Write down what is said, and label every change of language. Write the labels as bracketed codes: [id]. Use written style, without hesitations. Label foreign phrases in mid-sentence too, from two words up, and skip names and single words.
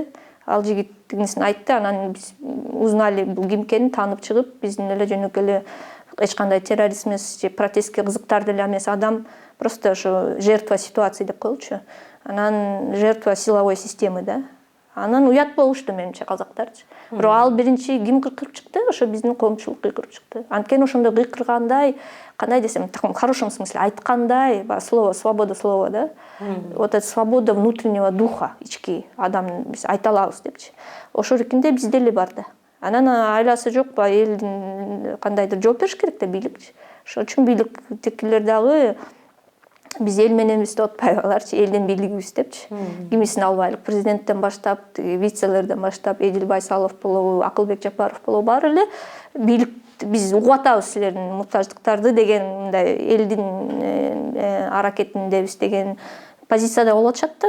[ky] Ал жигит тигинисин айтты, анан биз узнали бул ким экенин таанып чыгып, биздин эле жөнөкөй эле эч кандай террорист эмес же протестке кызыктар деле эмес адам, просто ошо [ru] жертва ситуации [ky] деп коелучу. Анан [ru] жертва силовой системы [ky] да. Анан уят болушту менимче казактарчы. Бирок ал биринчи ким кыйкырып чыкты? Ошо биздин коомчулук кыйкырып чыкты. Анткени ошондой кыйкыргандай, кандай десем, [ru] в хорошем смысле айткандай, слово свобода слова да. Вот эта свобода внутреннего духа, [ky] ички адам биз айта алабыз депчи. Ошол эркинде бизде эле бар да. Анан айласы жок элдин кандайдыр жооп бериш керек да бийликчи. Ошол үчүн бийликтикилер дагы биз эл мененбиз деп атпайбыларчы, элдин бийлигибиз депчи. Кимисин албайлык, президенттен баштап, вицелерден баштап, Эдил Байсалов болобу, Акылбек Жапаров болобу, баары эле бийлик биз угуп атабыз силердин муктаждыктарды деген мындай элдин аракетиндебиз деген позицияда болуп атышат да.